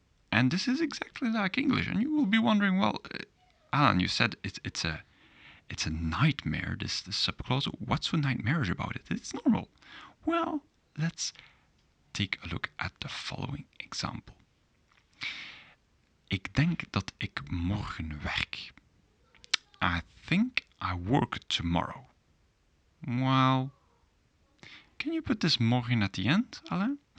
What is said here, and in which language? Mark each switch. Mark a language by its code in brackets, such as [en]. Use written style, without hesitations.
[en] And this is exactly like English. And you will be wondering, well, Alain, you said it's a nightmare, this subclause. What's so nightmarish about it? It's normal. Well, let's take a look at the following example. [nl] Ik denk dat ik morgen werk. [en] I think I work tomorrow. Well, can you put this morgen at the end, Alain?